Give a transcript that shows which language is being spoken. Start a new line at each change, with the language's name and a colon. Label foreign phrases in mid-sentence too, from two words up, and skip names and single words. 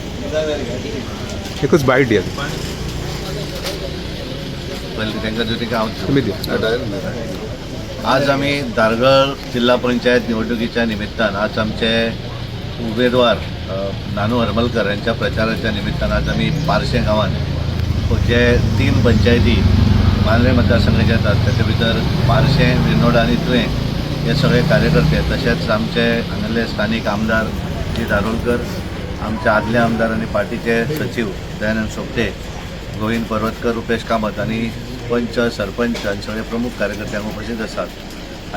Marathi: एकच बाईट द्या तुम्ही द्या. आज आम्ही दारगळ जिल्हा पंचायत निवडणुकीच्या निमित्तान आज आमचे उमेदवार नानू हरमलकर यांच्या प्रचाराच्या निमित्तान आज आम्ही पारशें गांवांत जे 3 पंचायती मांद्रे मतदारसंघाचे येतात त्याच्या भितर
Konkani: पारशें विनोड आनी तुवें हे सगळे कार्यकर्ते तशेंच आमचे हांगासले स्थानीक आमदार जी दारोलकर आमचे आदले आमदार आणि पार्टीचे सचिव दयानंद सोपटे गोविंद पर्वतकर रुपेश कामत आणि पंच सरपंच आणि सगळे प्रमुख कार्यकर्ते हांगा उपस्थित आसात.